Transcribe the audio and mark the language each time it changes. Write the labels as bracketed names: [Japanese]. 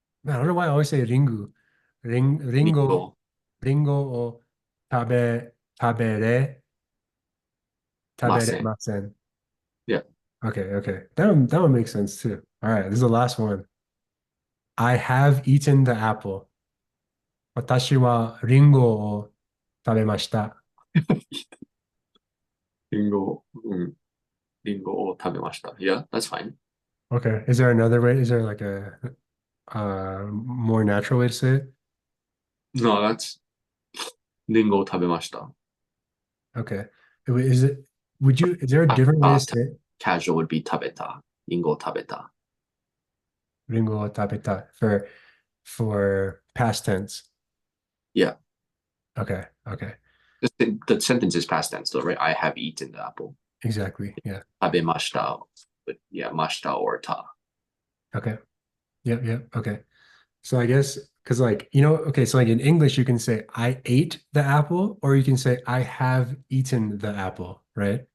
[English] Man, I don't know why I always say ringu. [Japanese] Ringo リンゴ ringo o tabere ません. tabere. [English] Yeah. Okay. That one makes sense too. All right, this is the last one. I have eaten the apple. [Japanese] 私はリンゴを食べました. リンゴ、うん、リンゴを食べました. [English] Yeah, that's fine. Okay. Is there another way? Is there like a more natural way to say it? No, that's [Japanese] リンゴを食べました. [English] Okay. Is it is there a different way to Uh, say it? casual would be [Japanese] 食べた. リンゴを食べた. リンゴを食べた [English] for past tense. Yeah. Okay. The sentence is past tense though, right? I have eaten the apple. Exactly. Yeah. [Japanese] 食べました. [English] But yeah, ました or た. Okay. Yep. Okay. So I guess because okay, so like in English you can say I ate the apple or you can say I have eaten the apple, right?